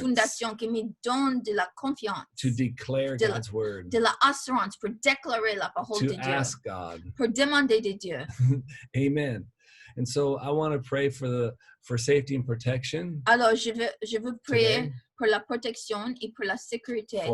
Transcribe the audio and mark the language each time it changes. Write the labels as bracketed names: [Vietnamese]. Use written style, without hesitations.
[French] fondation qui me donne de la confiance, [English] to declare [French] de la- [English] God's word, [French] de la assurance pour déclarer la parole [English] to [French] de Dieu, [English] ask God. [French] pour demander de Dieu. [English] Amen. And so I want to pray for safety and protection [French] Alors, je veux prier [English] today [French] pour la protection et pour la sécurité,